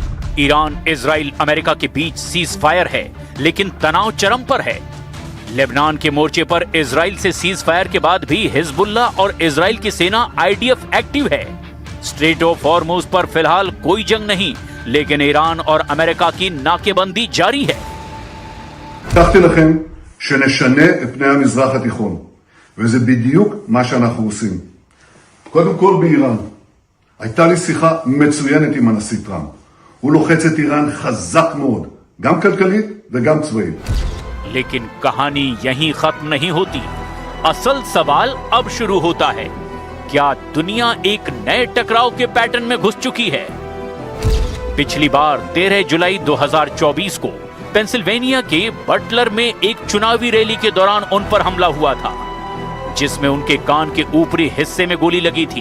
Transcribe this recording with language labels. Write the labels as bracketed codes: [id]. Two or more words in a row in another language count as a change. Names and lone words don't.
[hi] ईरान, इजराइल, अमेरिका के बीच [en] cease fire [hi] है, लेकिन तनाव चरम पर है। लेबनान के मोर्चे पर इजराइल से [en] cease fire [hi] के बाद भी हिजबुल्ला और इजराइल की सेना IDF एक्टिव है। स्ट्रेट ऑफ हॉर्मुज पर फिलहाल कोई जंग नहीं, लेकिन ईरान और अमेरिका की नाकेबंदी जारी है। [he] הבטחתי לכם שנשנה את פני המזרח התיכון, וזה בדיוק מה שאנחנו עושים. קודם כל באיראן. הייתה לי שיחה מצוינת עם הנשיא טראמפ. הוא לוחץ את איראן חזק מאוד, גם כלכלית וגם צבאית. [hi] लेकिन कहानी यहीं खत्म नहीं होती। असल सवाल अब शुरू होता है, क्या दुनिया एक नए टकराव के पैटर्न में घुस चुकी है? पिछली बार 13 जुलाई 2024 को पेंसिल्वेनिया के बटलर में एक चुनावी रैली के दौरान उन पर हमला हुआ था, जिसमें उनके कान के ऊपरी हिस्से में गोली लगी थी।